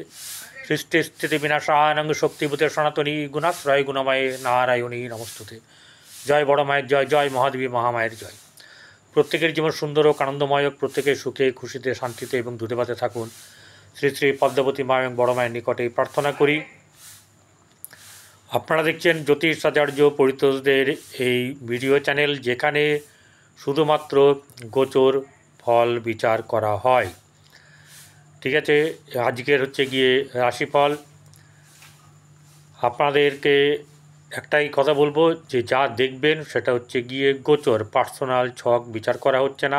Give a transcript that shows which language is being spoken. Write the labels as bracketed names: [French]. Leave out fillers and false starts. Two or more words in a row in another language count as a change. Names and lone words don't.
[Sanskrit] सृष्टि स्थिति विनाशानंग शक्तिभूते सनातनी गुणाश्रय गुणमये नारायणी नमस्तुते। [Bangla] জয় বড় মায়ের জয়, জয় মহাদেবী মহামায়ের জয়। প্রত্যেকের জীবন সুন্দর আর আনন্দময় হোক, প্রত্যেকে সুখে খুশিতে শান্তিতে এবং দুধে ভাতে থাকুন। শ্রী শ্রী পদ্মাবতী মা এবং বড় মায়ের নিকটে প্রার্থনা করি। আপনারা দেখছেন জ্যোতিষ আচার্য পরিতোষদের এই ভিডিও চ্যানেল, যেখানে শুধুমাত্র গোচর ফল বিচার করা হয়। ঠিক আছে, আজকের হচ্ছে গিয়ে রাশিফল। আপনাদেরকে একটাই কথা বলবো যে যা দেখবেন সেটা হচ্ছে গিয়ে গোচর, পার্সোনাল ছক বিচার করা হচ্ছে না।